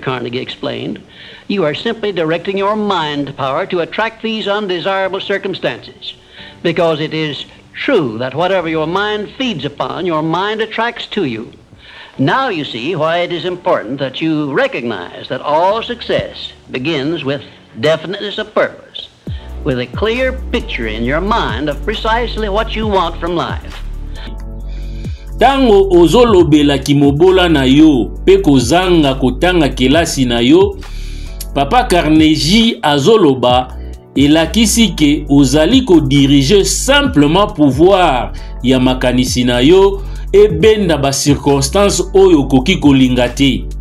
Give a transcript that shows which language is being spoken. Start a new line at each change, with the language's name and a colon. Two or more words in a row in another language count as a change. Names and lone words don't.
English: Carnegie explained, you are simply directing your mind power to attract these undesirable circumstances, because it is true that whatever your mind feeds upon, your mind attracts to you. Now you see why it is important that you recognize that all success begins with definiteness of purpose, with a clear picture in your mind of precisely what you want from life.
Lingala: Tango ozolobela kimobola na yo, pe kozanga kotanga kelasi na yo, Papa Carnegie azoloba elakisi ke ozali ko
French: diriger simplement pouvoir
Lingala: ya makanisi na yo ebenda ba circonstance oyo koki kolinga te.